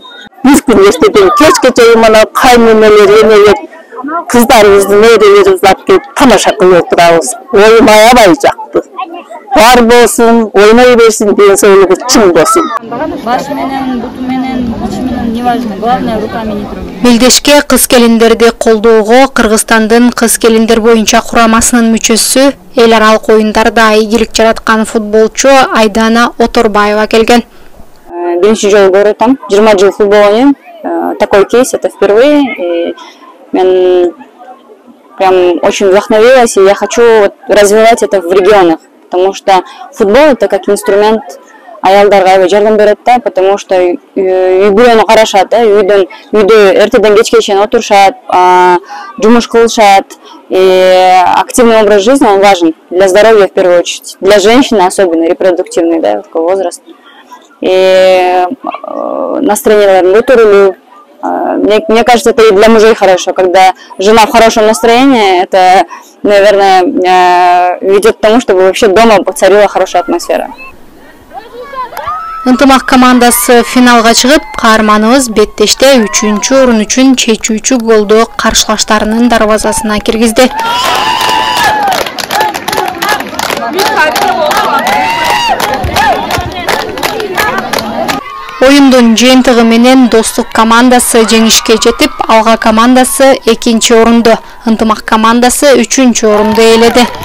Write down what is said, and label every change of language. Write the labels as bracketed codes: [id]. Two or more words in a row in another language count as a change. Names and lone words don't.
[ky] Бир күн эртеден кечке чейин мына кайненелер, энелер, кыздарыбыздын нерелерибизди алып келип тамаша кылып отурабыз. Оюн аябай жакты. Бар болсун, ойной берсин, денсаулыгы чың болсун. Башы менен, буту менен, ичи менен, [ru] неважно, главное руками не трогать. [ky] Мелдешке кыз келиндерди колдоого Кыргызстандын кыз келиндер боюнча курамасынын мүчөсү, эл аралык оюндарда ийгилик жараткан футболчу Айдана Оторбаева келген. Биринчи жолу көрүп атам, 20 жыл футбол ойнойм. [ru] Такой кейс, это впервые. И мен прям очень вдохновилась, и я хочу развивать это в регионах, потому что футбол это как инструмент [ky] аялдарга аябай жардам берет да, [ru] потому что [ky] үй-бүлөнү карашат, да, үйдө эртеден кечке чейин отурушат, жумуш кылышат, [ru] и активный образ жизни он важен для здоровья в первую очередь, для женщины особенно репродуктивный, да, такой возраст. И настроение көтөрүлүү. Мне кажется, это и для мужей хорошо, когда жена в хорошем настроении, это, наверное, ведет к тому, чтобы вообще дома царила хорошая атмосфера. [ky] Ынтымак командасы финалга чыгып, каарманыбыз беттеште 3-чү орун үчүн чечүүчү голду каршылаштарынын дарбазасына киргизди. Оюндун жыйынтыгы менен Достук командасы жеңишке жетип, Алга командасы 2-чи орунду, Ынтымак командасы 3-чү орунду ээледи.